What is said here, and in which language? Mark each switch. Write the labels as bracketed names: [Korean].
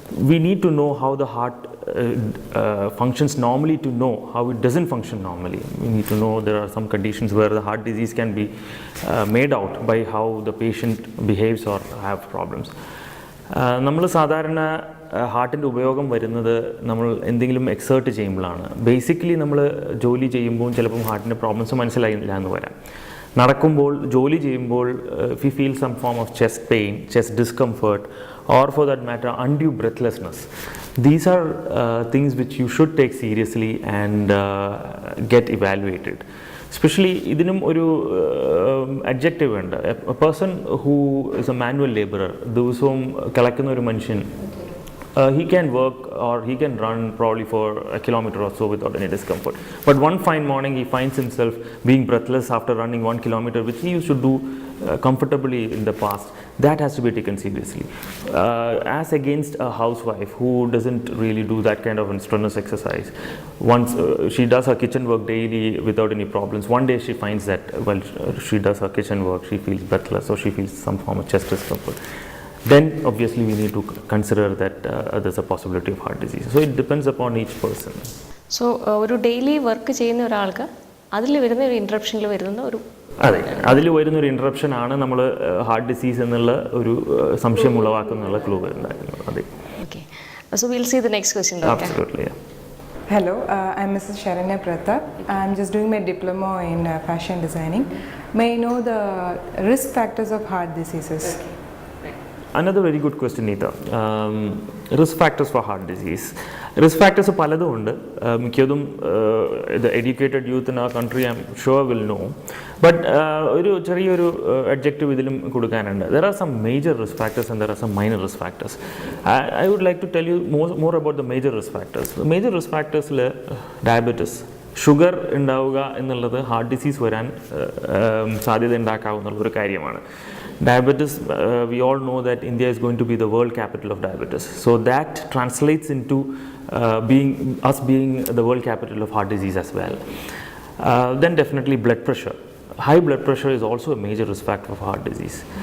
[English] We need to know how the heart functions normally to know how it doesn't function normally. We need to know there are some conditions where the heart disease can be made out by how the patient behaves or have problems. [Malayalam] നമ്മൾ സാധാരണ ഹാർട്ടിൻ്റെ ഉപയോഗം വരുന്നത് നമ്മൾ എന്തെങ്കിലും exert ചെയ്യുമ്പോഴാണ്. Basically നമ്മൾ ജോലി ചെയ്യുമ്പോൾ ചിലപ്പം ഹാർട്ടിൻ്റെ പ്രോബ്ലംസ് മനസ്സിലായില്ല എന്ന് വരാം. നടക്കുമ്പോൾ, ജോലി ചെയ്യുമ്പോൾ [English] We feel some form of chest pain, chest discomfort, or for that matter undue breathlessness. These are things which you should take seriously and get evaluated. [Malayalam] Especially ഇതിനും ഒരു അഡ്ജക്റ്റീവ് ഉണ്ട്. [English] a person who is a manual labourer, [Malayalam] ദിവസവും കിളക്കുന്ന ഒരു മനുഷ്യൻ, [English] he can work or he can run probably for a kilometer or so without any discomfort. But one fine morning he finds himself being breathless after running 1 kilometer, which he used to do comfortably in the past. That has to be taken seriously. As against a housewife who doesn't really do that kind of strenuous exercise. Once she does her kitchen work daily without any problems. One day she finds that while she does her kitchen work, she feels breathless or she feels some form of chest discomfort. Then obviously we need to consider that there's a possibility of heart disease. So it depends upon each person. [Malayalam] So ഒരു daily work ചെയ്യുന്ന ഒരാൾക്ക് അതിൽ വരുന്ന ഒരു ഇൻട്രപ്ഷനിൽ വരുന്ന ഒരു അതെ, അതിൽ വരുന്നൊരു ഇൻട്രപ്ഷൻ ആണ് നമ്മൾ ഹാർട്ട് ഡിസീസ് എന്നുള്ള ഒരു സംശയം ഉളവാക്കുന്നുള്ള ക്ലൂ ഉണ്ടായിരുന്നത്. അതെ. Okay. [English] So we'll see the next question. Absolutely. Yeah. Hello, I'm Mrs. Sharanya Pratap. I'm just doing my diploma in fashion designing. May I know the risk factors of heart diseases? Another very good question, Neeta. Risk factors for heart disease. Risk factors [Malayalam] പലതും ഉണ്ട്. മിക്കതും [English] the educated youth in our country I'm sure will know. [Malayalam] But ഒരു ചെറിയൊരു adjective ഇതിലും കൊടുക്കാനുണ്ട്. [English] There are some major risk factors and there are some minor risk factors. I would like to tell you more about the major risk factors. The major risk factors diabetes. [Malayalam] Sugar ഉണ്ടാവുക എന്നുള്ളത് heart disease വരാൻ സാധ്യത ഉണ്ടാക്കാവുന്ന ഒരു കാര്യമാണ്. [English] Diabetes, we all know that India is going to be the world capital of diabetes. So that translates into being the world capital of heart disease as well. Then definitely blood pressure. High blood pressure is also a major risk factor of heart disease.